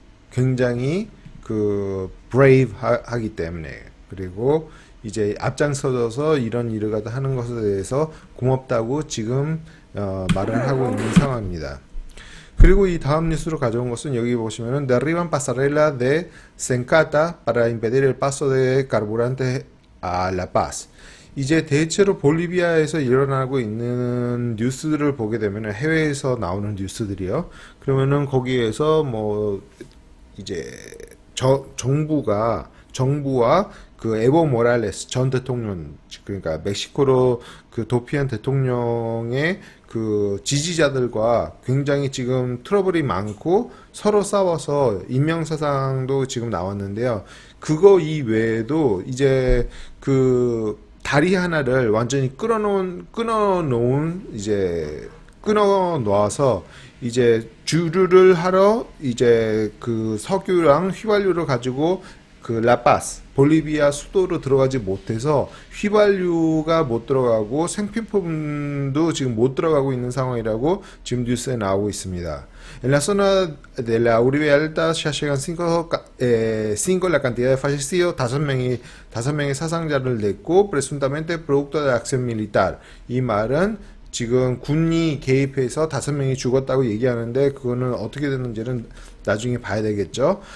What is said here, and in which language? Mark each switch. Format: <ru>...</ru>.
<ko>굉장히 그 brave 하기 때문에. 그리고 이제 앞장서서 이런 일을 갖다 하는 것에 대해서 고맙다고 지금 말을 하고 있는 상황입니다. 그리고 이 다음 뉴스로 가져온 것은 여기 보시면은</ko> <es>derriban pasarela de Sencata para impedir el paso de carburante a La Paz.</es> <ko>이제 대체로 볼리비아에서 일어나고 있는 뉴스들을 보게 되면, 해외에서 나오는 뉴스들이요. 그러면은 거기에서 뭐 이제 정부와 그 에보 모랄레스 전 대통령, 그러니까 멕시코로 그 도피한 대통령의 그 지지자들과 굉장히 지금 트러블이 많고 서로 싸워서 인명사상도 지금 나왔는데요. 그거 이외에도 이제 그 다리 하나를 완전히 끊어놓은 이제 끊어 놓아서 이제 주류를 하러 이제 그 석유랑 휘발유를 가지고 그 라파스 볼리비아 수도로 들어가지 못해서 휘발유가 못 들어가고 생필품도 지금 못 들어가고 있는 상황이라고 지금 뉴스에 나오고 있습니다.</ko> <es>En la zona de la Uribe Alta ya llegan cinco la cantidad de fallecidos,</es> <ko>다섯 명의 사상자를 냈고</ko> <es>presuntamente producto de la acción militar.</es> <ko>이 말은 지금 군이 개입해서 5명이 죽었다고 얘기하는데 그거는 어떻게 됐는지는 나중에 봐야 되겠죠.</ko>